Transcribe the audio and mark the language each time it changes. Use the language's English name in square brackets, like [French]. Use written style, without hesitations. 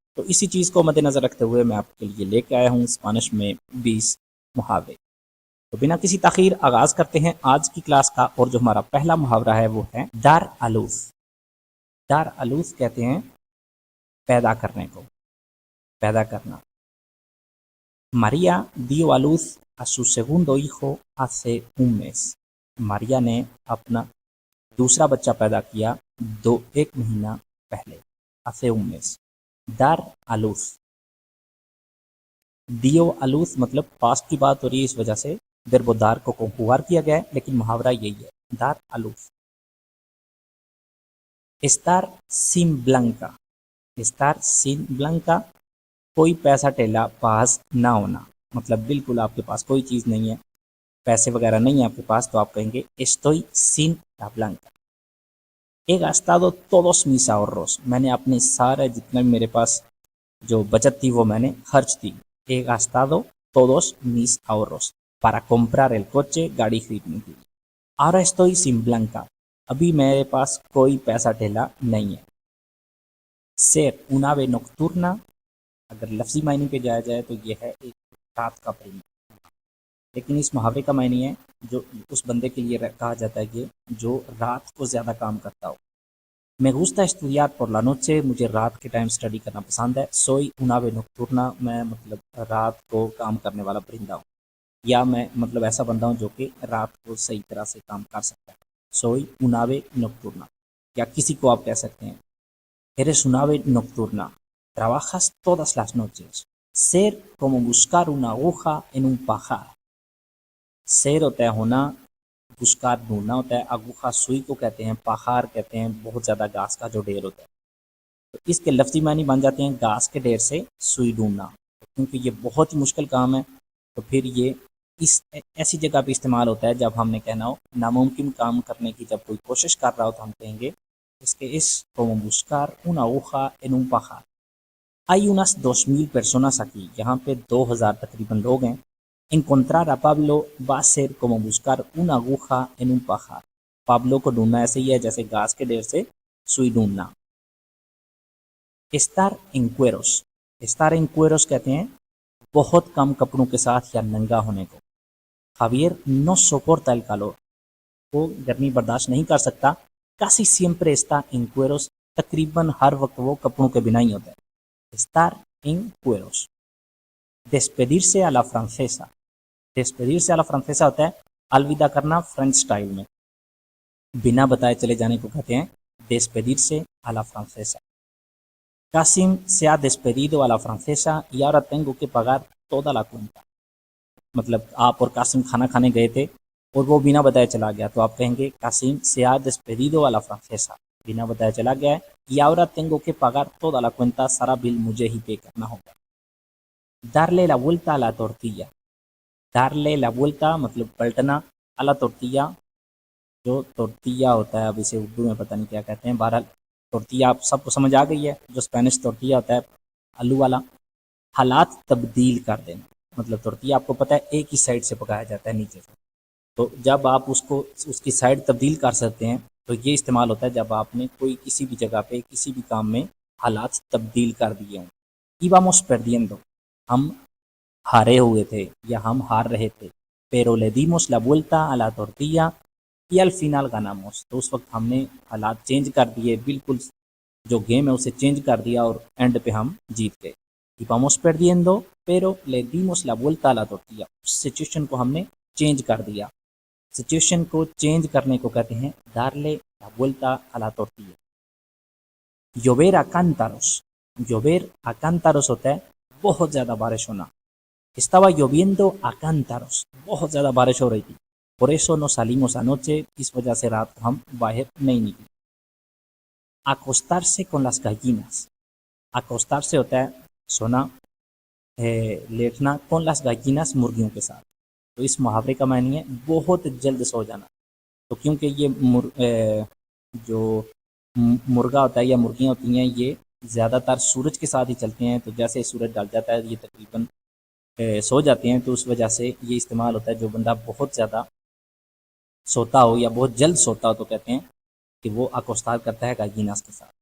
[Hindi] तो इसी चीज़ को मद्देनज़र रखते हुए मैं आपके लिए लेके आया हूँ स्पेनिश में 20 मुहावरे। तो बिना किसी ताख़ीर आगाज़ करते हैं आज की क्लास का। और जो हमारा पहला मुहावरा है वो है दार आलूस। दार आलूस कहते हैं पैदा करने को, पैदा करना। [Spanish] María dio a luz a su segundo hijo hace un mes. [Hindi] Maria ने अपना दूसरा बच्चा पैदा किया एक महीना पहले। [Spanish] hace un mes. dar a luz. [Hindi] दियो [Spanish] a luz [Hindi] मतलब पास्ट की बात हो रही है, इस वजह से वर्बो दार को कंजुगार किया गया है, लेकिन मुहावरा यही है, [Spanish] dar a luz. estar sin blanca. estar sin blanca, [Hindi] कोई पैसा टेला पास ना होना, मतलब बिल्कुल आपके पास कोई चीज़ नहीं है, पैसे वगैरह नहीं है आपके पास, तो आप कहेंगे [Spanish] estoy sin la blanca. he gastado todos mis ahorros. [Hindi] मैंने अपने सारे जितने भी मेरे पास जो बचत थी वो मैंने खर्च दी. [Spanish] he gastado todos mis ahorros para comprar el coche, [Hindi] गाड़ी खरीदने के लिए. [Spanish] ahora estoy sin blanca. [Hindi] अभी मेरे पास कोई पैसा टेला नहीं है. [Spanish] ser un ave nocturna, [Hindi] अगर लफ्ज़ी मायने पे जाया जाए तो ये है एक रात का परिंदा, लेकिन इस मुहावरे का मायने है जो उस बंदे के लिए कहा जाता है कि जो रात को ज़्यादा काम करता हो. Me gusta estudiar por la noche, मुझे रात के टाइम स्टडी करना पसंद है. [Spanish] soy un ave nocturna, [Hindi] मैं मतलब रात को काम करने वाला परिंदा हूँ, या मैं मतलब ऐसा बंदा हूँ जो कि रात को सही तरह से काम कर सकता है. [Spanish] soy un ave nocturna. [Hindi] या किसी को आप कह सकते हैं [Spanish] eres un ave nocturna, trabajas todas las noches. ser como buscar una aguja en un pajar. [Hindi] शेर होता है होना, बुस्कार ढूंढना होता है, अगुखा सुई को कहते हैं, पहाड़ कहते हैं बहुत ज़्यादा घास का जो ढेर होता है. तो इसके लफ्ज़ी मानी बन जाते हैं घास के ढेर से सुई ढूंढना. क्योंकि ये बहुत ही मुश्किल काम है, तो फिर ये इस ऐसी जगह पे इस्तेमाल होता है जब हमने कहना हो नामुमकिन काम करने की, जब कोई कोशिश कर रहा हो तो हम कहेंगे इसके इस [Spanish] como buscar una aguja en un pajar. Hay unas 2000 personas aquí, [Hindi] यहाँ पे 2000 तकरीबन लोग हैं. [Spanish] Encontrar a Pablo va a ser como buscar una aguja en un pajar. [Hindi] Pablo को ढूंढना ऐसे ही है जैसे घास के ढेर से सुई ढूंढना. [Spanish] estar en cueros. estar en cueros [Hindi] कहते हैं बहुत कम कपड़ों के साथ या नंगा होने को. [Spanish] Javier no soporta el calor. [Hindi] वो गर्मी बर्दाश्त नहीं कर सकता. [Spanish] casi siempre está en cueros. [Hindi] तकरीबन हर वक्त वो कपड़ों के बिना ही होता है. [Spanish] estar en cueros. despedirse a la francesa. despedirse a la francesa [Hindi] होता है अलविदा करना फ्रेंच स्टाइल में. बिना बताए चले जाने को कहते हैं [Spanish] despedirse a la francesa. Kasim se ha despedido a la francesa y ahora tengo que pagar toda la cuenta. [Hindi] मतलब आप और कासिम खाना खाने गए थे और वो बिना बताए चला गया, तो आप कहेंगे Qasim [Spanish] se ha despedido a la francesa, [Hindi] बिना बताए चला गया है. [Spanish] y ahora tengo que pagar toda la cuenta, [Hindi] सारा बिल मुझे ही पे करना होगा. [Spanish] darle la vuelta a la tortilla. darle la vuelta [Hindi] मतलब पलटना, [Spanish] a la tortilla [Hindi] जो टोर्टिया होता है, अब इसे उर्दू में पता नहीं क्या कहते हैं. बहरहाल टोर्टिया आप सबको समझ आ गई है, जो स्पेनिश टोर्टिया होता है आलू वाला. हालात तब्दील कर देना, मतलब टोर्टिया आपको पता है एक ही साइड से पकाया जाता है नीचे से, तो जब आप उसको उसकी साइड तब्दील कर सकते हैं तो ये इस्तेमाल होता है जब आपने कोई किसी भी जगह पे किसी भी काम में हालात तब्दील कर दिए हों. [Spanish] íbamos perdiendo, [Hindi] हम हारे हुए थे या हम हार रहे थे. [Spanish] pero le dimos la vuelta a la tortilla y al final ganamos, [Hindi] तो उस वक्त हमने हालात चेंज कर दिए, बिल्कुल जो गेम है उसे चेंज कर दिया और एंड पे हम जीत गए. [Spanish] íbamos perdiendo pero le dimos la vuelta a la tortilla, [Hindi] situation को हमने चेंज कर दिया. सिचुएशन को चेंज करने को कहते हैं [Spanish] darle la vuelta a la tortilla. llover a cántaros. llover a cántaros [Hindi] होता है बहुत ज़्यादा बारिश होना. [Spanish] estaba lloviendo a cántaros, [Hindi] बहुत ज़्यादा बारिश हो रही थी. [Spanish] por eso no salimos anoche, [Hindi] इस वजह से रात को हम बाहर नहीं निकले. [Spanish] acostarse con las gallinas. [Hindi] acostarse होता है सोना, लेटना, [Spanish] con las gallinas [Hindi] मुर्गियों के साथ. तो इस मुहावरे का मायने है बहुत जल्द सो जाना. तो क्योंकि ये जो मुर्गा होता है या मुर्गियाँ होती हैं ये ज़्यादातर सूरज के साथ ही चलते हैं, तो जैसे सूरज ढल जाता है ये तकरीबन सो जाते हैं, तो उस वजह से ये इस्तेमाल होता है। जो बंदा बहुत ज़्यादा सोता हो या बहुत जल्द सोता हो तो कहते हैं कि वो acostar करता है gallinas के साथ।